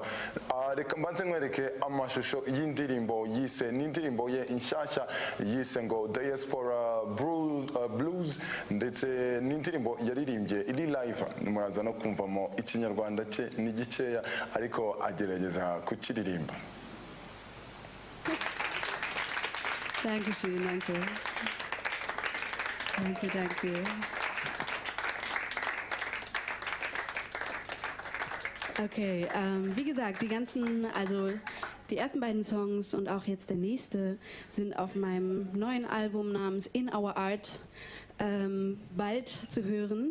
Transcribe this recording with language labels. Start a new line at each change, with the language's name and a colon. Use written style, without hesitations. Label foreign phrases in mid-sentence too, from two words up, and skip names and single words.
Kinyarwanda: Reka mbanze nkwereke amashusho y'indirimbo yise, n'indirimbo ye inshyashya yise ngo Diaspora Blues, ndetse n'indirimbo yaririmbye iri live, muraza no kumvamo ikinyarwanda cye ni gikeya, ariko agerageza kukiririmba.
German: Dankeschön, danke. Danke. Okay, wie gesagt, die ersten beiden Songs und auch jetzt der nächste sind auf meinem neuen Album namens In Our Art bald zu hören.